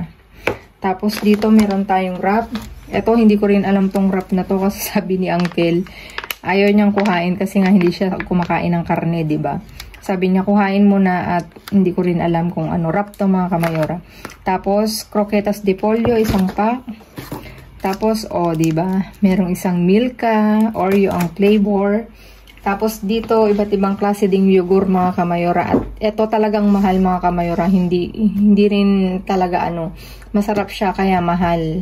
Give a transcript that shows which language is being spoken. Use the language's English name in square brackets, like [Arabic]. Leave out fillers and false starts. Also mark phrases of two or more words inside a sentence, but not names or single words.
[Filipino] Tapos dito meron tayong wrap. Ito, hindi ko rin alam tong wrap na to kasi sabi ni Uncle, ayaw niyang kuhain kasi nga hindi siya kumakain ng karne, diba? Sabi niya, kuhain mo na at hindi ko rin alam kung ano wrap to, mga kamayora. Tapos, [Spanish] croquetas de pollo, [Filipino] isang pack. Tapos, diba? Merong isang Milka, Oreo ang flavor. Tapos, dito, iba't ibang klase ding yogurt, mga kamayora. At ito talagang mahal, mga kamayora. Hindi rin talaga, masarap siya, kaya mahal.